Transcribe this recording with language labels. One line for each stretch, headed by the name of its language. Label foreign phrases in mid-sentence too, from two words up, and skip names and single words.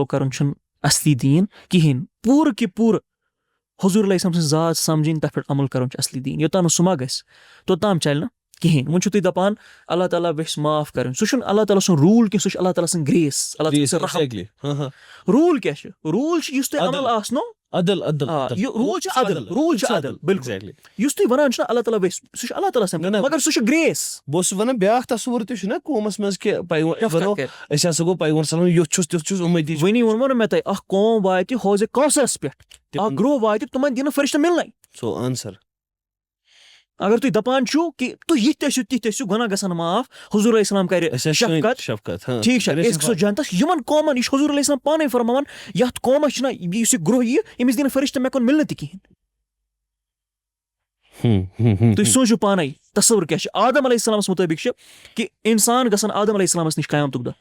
Kashmiri: کَرُن چھُنہٕ اَصلی دیٖن کِہیٖنۍ پوٗرٕ کہِ پوٗرٕ حضوٗر
Arabic: علیہ السلام
Kashmiri: سٕنٛز ذات سَمجھِنۍ تَتھ پٮ۪ٹھ عمل کَرُن چھُ اَصلی دیٖن یوٚتام نہٕ سُہ ما گژھِ توٚتام چَلہِ نہٕ کِہیٖنۍ وۄنۍ چھُو تُہۍ دَپان اللہ تعالیٰ ویٚژھِ معاف کَرٕنۍ سُہ چھُنہٕ اللہ تعالیٰ سُنٛد روٗل کینٛہہ سُہ چھُ اللہ تعالیٰ سٕنٛز گرٛیس روٗل کیٛاہ چھُ روٗل چھُ یُس تۄہہِ عمل آسنو روٗل چھُ عدل بِلکُل یُس تُہۍ وَنان چھُو اللہ تعالیٰ ویٚژھِ سُہ چھُ اللہ تعالیٰ سٕنٛز مگر سُہ چھُ گرٛیس بہٕ اوسُس وَنان بیٛاکھ تصوُر تہِ چھُنہ قومَس منٛز کہِ أسۍ ہسا گوٚو پیغمبر
Arabic: صلی اللہ علیہ وسلم
Kashmiri: یُتھ چھُس تیُتھ چھُس اُمیٖد وٕنی ووٚنمو نہٕ مےٚ تۄہہِ اکھ قوم واتہِ حوضِ کوثرَس پٮ۪ٹھ اکھ گرٛوہ واتہِ تِمن دِنہٕ فرشتہٕ مِلنَے
English: so answer
Kashmiri: اگر تُہۍ دَپان چھُو کہِ تُہۍ یِتھ تہِ ٲسِو تِتھ ٲسِو گۄناہ گژھن معاف حضوٗر
Arabic: علیہ السلام
Kashmiri: کَرِ شفقت ٹھیٖک چھا أسۍ گژھو جنتَس یِمن قومَن یہِ چھُ حضوٗر
Arabic: علیہ السلام
Kashmiri: پانَے فرماوان یَتھ قومَس چھُنہ یُس یہِ گرٛوہ یِیہِ أمِس دِنہٕ فرشتہٕ مےٚ کُن مِلنہٕ تہِ کِہیٖنۍ تُہۍ سوٗنٛچِو پانَے تصوُر کیٛاہ چھُ آدم
Arabic: علیہ السلامَس
Kashmiri: مُطٲبِق چھُ کہِ اِنسان گژھن آدم علیہ السلامَس نِش قیامتُک دۄہ